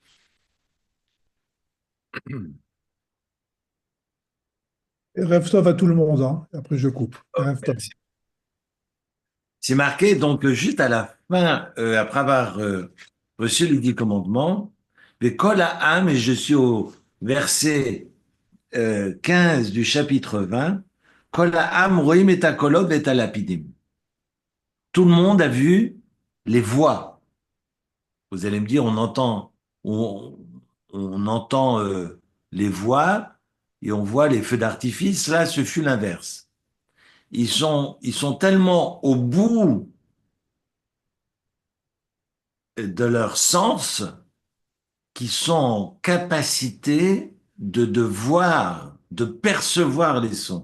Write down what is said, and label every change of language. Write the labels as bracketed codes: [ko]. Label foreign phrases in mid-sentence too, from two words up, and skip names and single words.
[fr] Et [he] ערב טוב [fr] à tout le monde, hein. Et après, je coupe. Et [he] ערב טוב. [fr] c'est marqué donc juste à la fin, après avoir reçu les 10 commandements, mais [he] כל העם, [fr] et je suis au verset 15 du chapitre 20, [he] כל העם רואים את הקולות ואת הלפידים. [fr] Tout le monde a vu les voix. Vous allez me dire, on, on entend les voix et on voit les feux d'artifice. Là, ce fut l'inverse. Ils sont tellement au bout de leur sens qu'ils sont en capacité de voir, de percevoir les sons.